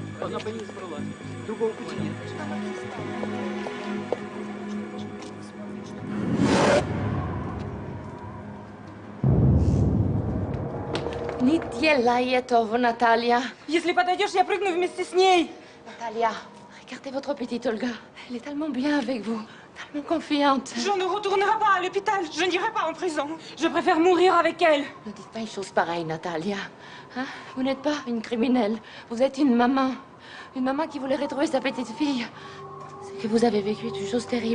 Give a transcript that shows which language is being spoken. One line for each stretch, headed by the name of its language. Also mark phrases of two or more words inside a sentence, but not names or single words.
Russian: Одна по ней собралась. Другого пути нет. Не делай этого, Natalia. Если подойдешь, я прыгну вместе с ней.
French: Natalia, regardez votre petite Olga. Elle est tellement bien avec vous, tellement confiante. Je ne retournerai pas à l'hôpital. Je n'irai pas en prison. Je préfère mourir avec elle. Ne dites pas une chose pareille, Natalia. Hein? Vous n'êtes pas une criminelle. Vous êtes une maman. Une maman qui voulait retrouver sa petite fille. C'est que vous avez vécu une chose terrible.